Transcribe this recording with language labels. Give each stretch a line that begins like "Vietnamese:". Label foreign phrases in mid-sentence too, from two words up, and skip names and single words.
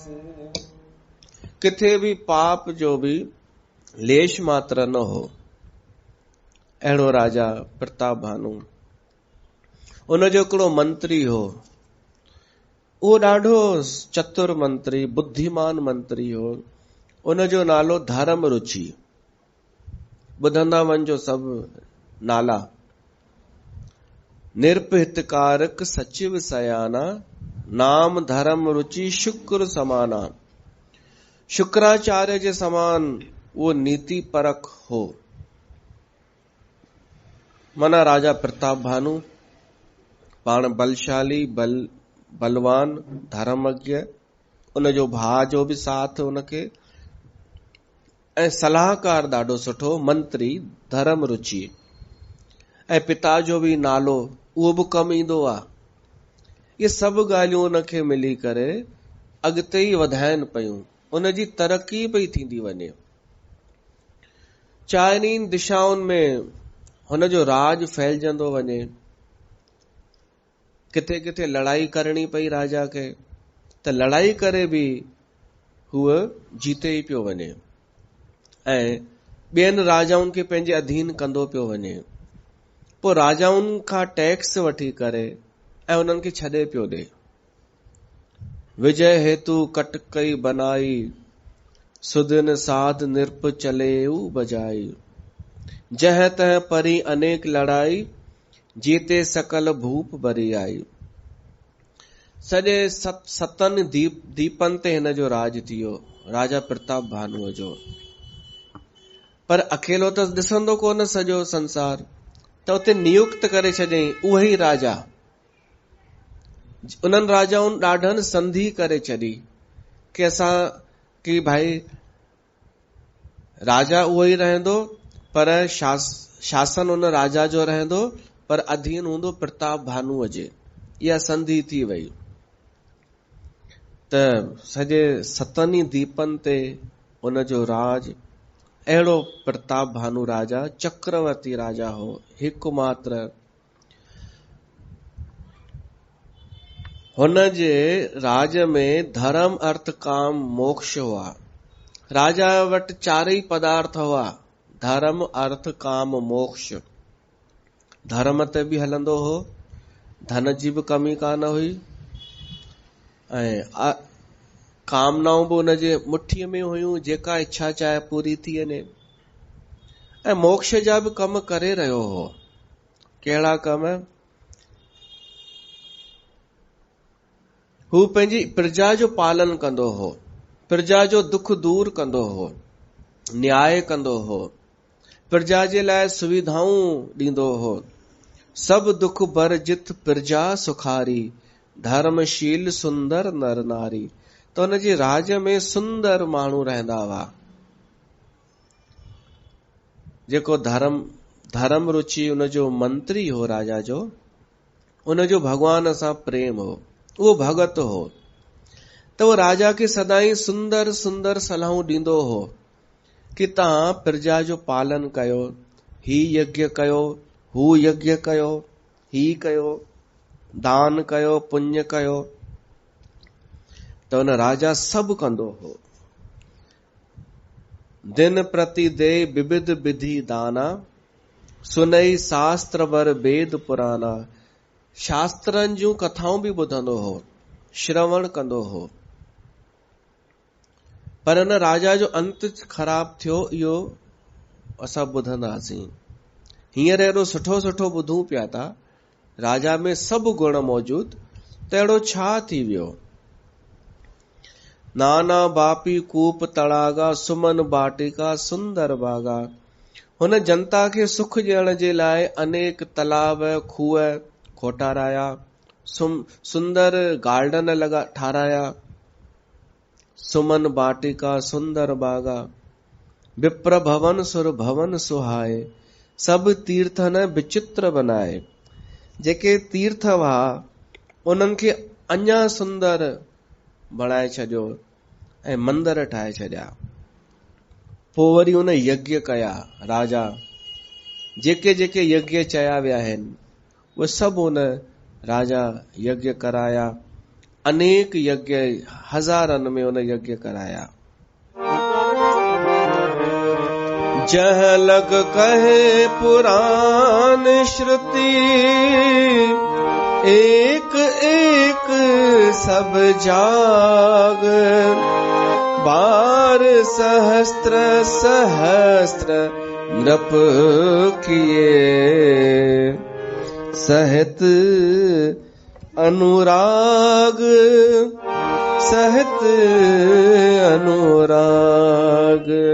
Sindhi: किथे भी पाप जो भी लेश मात्र न हो। अहिड़ो राजा प्रताप भानु। उन जो हिकिड़ो मंत्री हो, उहो ॾाढो चतुर मंत्री, बुद्धिमान मंत्री हो। उन जो नालो धर्म रुचि। ॿुधंदा वञिजो सभु नाला।
Awadhi: निरपहितकारक सचिव सयाना, नाम धर्म रुचि शुक्र समाना।
Sindhi: शुक्राचार्य जे समान वो नीति परख हो। माना राजा प्रताप भानु पाण बलशाली, बलवान, धर्मज्ञ, उन जो भाउ जो भी साथ उनखे, ऐं सलाहकार ॾाढो सुठो, मंत्री, धर्म रुचि, ऐं पिता जो भी नालो उहो भी कमु ईंदो आहे। ये सभु ॻाल्हियूं उनखे मिली करे अॻिते ई वधाइनि पयूं, उनजी तरक़ी पई थींदी वञे। चाइनीन दिशाउनि में हुन जो राज फैलजंदो वञे। किथे किथे लड़ाई करणी पई राजा खे, त लड़ाई करे बि हूअ जीते ई पियो वञे ऐं ॿियनि राजाउनि खे पंहिंजे अधीन कंदो पियो वञे। पोइ राजाउनि खां टैक्स वठी करे ऐं उन्हनि खे छॾे पियो ॾे।
Awadhi: विजय हेतु कटकई बनाई, सुदिन साध निरप चलेऊ बजाई। जह तह परी अनेक लड़ाई, जीते सकल भूप बरी आई।
Sindhi: सॼे सतनि दीपनि ते हिन जो राज थियो, राजा प्रताप भानुअ जो। पर अकेलो त ॾिसंदो कोन सॼो संसार, त उते नियुक्त करे छॾियईं उहे ई राजा। उन्हनि राजाउनि ॾाढनि संधि करे छॾी कि असां कि भाई राजा उहो ई रहंदो, पर शासन उन राजा जो रहंदो, पर अधीन हूंदो प्रताप भानुअ जे। इहा संधि थी वई। त सॼे सतनि दीपनि ते उन जो राज। अहिड़ो प्रताप भानु राजा चक्रवर्ती राजा हो, हिकु मात्र। हुन जे राज में धर्म अर्थ काम मोक्ष हुआ। राजा वटि चारई पदार्थ हुआ, धर्म अर्थ काम मोक्ष। धर्म ते बि हलंदो हो, धन जी बि कमी कान हुई ऐं कामनाऊं बि हुन जे मुठीअ में हुयूं, जेका इच्छा चाहे पूरी थी वञे। ऐं मोक्ष जा बि कम करे रहियो हो। कहिड़ा कम? हू पंहिंजी प्रजा जो पालन कंदो हो, प्रजा जो दुख दूर कंदो हो, न्याय कंदो हो, प्रजा जे लाइ सुविधाऊं ॾींदो हो।
Awadhi: सब दुख बरजित प्रजा सुखारी, धर्मशील सुंदर नर नारी।
Sindhi: त हुन जे राज में सुंदर माण्हू रहंदा हुआ, जेको धर्म रुचि उन जो मंत्री हो राजा जो, उन जो भगवान सां प्रेम हो, उहो भगत हो। त वो राजा खे सदाई सुंदर सुंदर सलाहूं ॾींदो हो कि तव्हां प्रजा जो पालन कयो, ही यज्ञ कयो, हू यज्ञ कयो, ही कयो, दान कयो, पुण्य कयो। त हुन राजा सभु कंदो हो।
Awadhi: दिन प्रति दे विविध विधि दाना, सुनई शास्त्र वर वेद पुराना।
Sindhi: शास्त्रनि जूं कथाऊं बि ॿुधंदो हो, श्रवण कंदो हो। पर हुन राजा जो अंत ख़राब थियो, इहो असां ॿुधंदासीं। हींअर एॾो सुठो सुठो ॿुधूं पिया था, राजा में सभु गुण मौजूद, त अहिड़ो छा थी वियो?
Awadhi: नाना बापी कूप तड़ागा, सुमन बाटिका सुंदर बागा।
Sindhi: हुन जनता खे सुख ॾियण जे लाइ अनेक तालाब खूह खोटाराया, सुंदर गार्डन ठाराया।
Awadhi: सुमन बाटिका सुंदर बागा, विप्र भवन सुर भवन सुहाए। सब तीर्थन विचित्र बनाए।
Sindhi: जेके तीर्थ हुआ उन्हनि खे अञा सुंदर बणाए छॾियो ऐं मंदर ठाहे छॾिया। पोइ वरी हुन यज्ञ कया। राजा जेके जेके यज्ञ चया विया आहिनि उहे सभु हुन राजा यज्ञ कराया। अनेक यज्ञ, हज़ारनि में हुन यज्ञ कराया।
Awadhi: जह लग कहे पुराण श्रुति, एक एक सब जाग। बार सहस्त्र सहस्त्र नृप किए, सहित अनुराग सहित अनुराग।